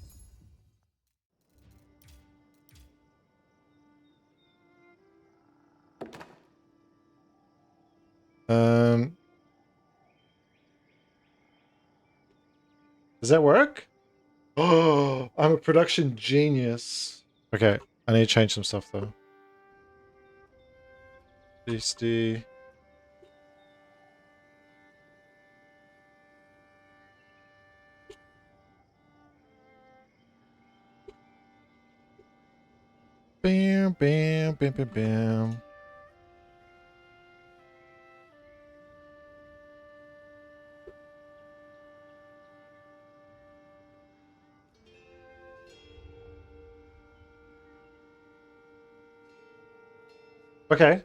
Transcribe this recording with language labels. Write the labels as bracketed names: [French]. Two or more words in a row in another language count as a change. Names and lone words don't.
[English] Does that work? Oh, I'm a production genius. Okay, I need to change some stuff though. Beasty. Bam, bam, bam, bam, bam. Okay.